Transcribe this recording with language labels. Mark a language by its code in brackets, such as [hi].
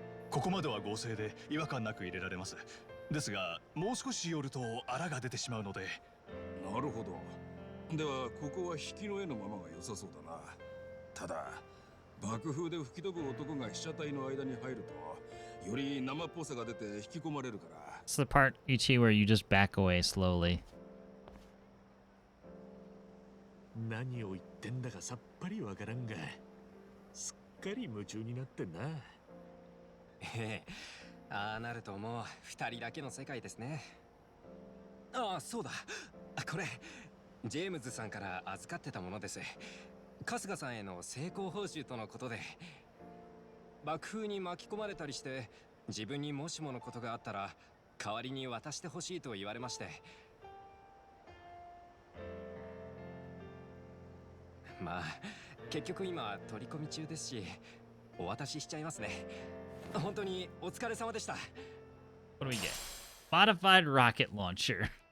[ja] ここまでは合成で違和感なく入れられます。ですがもう少し寄ると荒が出てしまうので。なるほど。ではここは引きの絵のままが良さそうだな。ただ爆風で吹き飛ぶ男が被写体の間に入るとより生っぽさが出て引き込まれるから。 [en] It's the part, Ichi, where you just back away slowly. [ja] 何を言ってんだかさっぱりわからんが、すっかり夢中になってんな。ああなるともう二人だけの世界ですね。ああそうだ、これジェームズさんから預かってたものです。春日さんへの成功報酬とのことで、爆風に巻き込まれたりして自分にもしものことがあったら代わりに渡してほしいと言われまして。まあ結局今取り込み中ですし、お渡ししちゃいますね。本当にお疲れ様でした。 [en] What do we get? Modified rocket launcher.